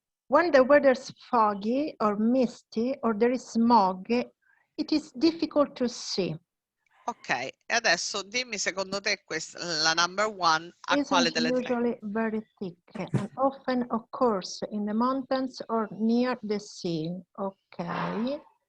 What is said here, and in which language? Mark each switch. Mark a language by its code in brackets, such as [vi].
[en] When the weather's foggy or misty or there is smog, it is difficult to see. [it] Ok, e adesso dimmi secondo te la [en] number one [it] a quale delle tre? [en] Usually very thick and often occurs in the mountains or near the sea. Ok.